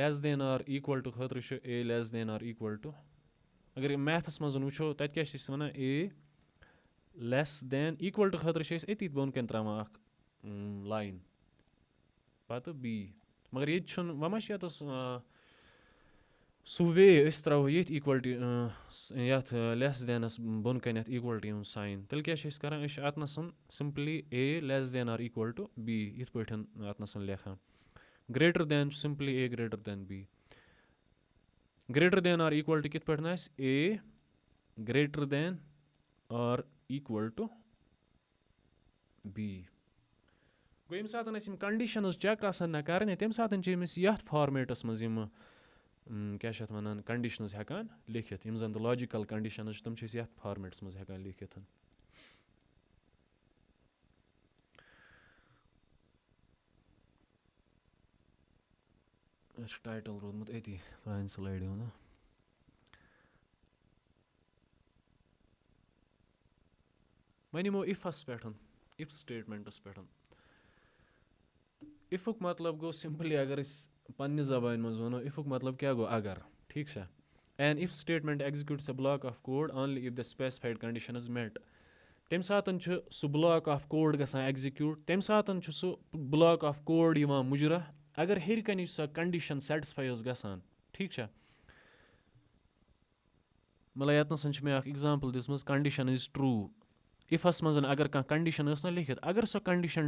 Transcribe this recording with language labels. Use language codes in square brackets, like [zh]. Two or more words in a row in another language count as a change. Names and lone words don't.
[en] less than are equal to [ks] خٲطرٕ چھُ [en] a less than are equal to [ks] اگر یہِ میتھَس منٛز وٕچھو تَتہِ کیٛاہ چھِ أسۍ وَنان [en] a less than equal to [ks] خٲطرٕ چھِ أسۍ أتی بۄن کَنۍ ترٛاوان اَکھ لاین پَتہٕ بی. مگر ییٚتہِ چھُنہٕ وۄنۍ ما چھِ ییٚتَس سُہ وے أسۍ ترٛاوو ییٚتھۍ اِکوَلٹی یَتھ لیس دینَس بۄن کَنٮ۪تھ اِکوَلٹی ہُنٛد ساین تیٚلہِ کیٛاہ چھِ أسۍ کَران أسۍ چھِ اَتنَس سِمپلی [en] a less than are equal to b [ks] یِتھ پٲٹھۍ اَتنَس لیکھان [en] greater than [ks] چھُ سِمپلی [en] a greater than b greater than are equal to [ks] کِتھ پٲٹھۍ آسہِ [en] a greater than are equal to [ks] بی گوٚو ییٚمہِ ساتہٕ أسۍ یِم کَنڈِشَنٕز چیک آسان نہ کَرٕنۍ تَمہِ ساتہٕ چھِ أمِس یَتھ فارمیٹَس منٛز یِمہٕ کیٛاہ چھِ اَتھ وَنان کَنڈِشنٕز ہٮ۪کان لیکھِتھ یِم زَن تہٕ [en] logical conditions [ks] چھِ تِم چھِ أسۍ یَتھ فارمیٹَس منٛز ہٮ۪کان لیکھِتھ اَسہِ چھُ ٹایٹٕل روٗدمُت أتی پرٛانہِ سٕلایڈِ ہُنٛد وۄنۍ یِمو اِفَس پٮ۪ٹھ اِف سٹیٹمٮ۪نٛٹَس پٮ۪ٹھ اِفُک مطلب گوٚو سِمپٕلی اگر أسۍ پنٛنہِ زبانہِ منٛز وَنو اِفُک مطلب کیٛاہ گوٚو اگر ٹھیٖک چھا [en] an if statement executes a block of code only if the specified condition is met [ks] تَمہِ ساتہٕ چھُ سُہ [en] block of code [ks] گژھان ایٚگزِکیوٗٹ تَمہِ ساتہٕ چھُ سُہ [en] block of code [ks] یِوان مُجراہ اگر ہیٚرِ کَنہِ سۄ کَنڈِشَن سیٹِسفاے ٲس گژھان ٹھیٖک چھا مطلب ییٚتنَس چھِ مےٚ اَکھ اٮ۪گزامپٕل دِژمٕژ [en] condition is true [ks] اِفَس منٛز اگر کانٛہہ کَنڈِشَن ٲس نہ لیکھِتھ اگر سۄ کَنڈِشَن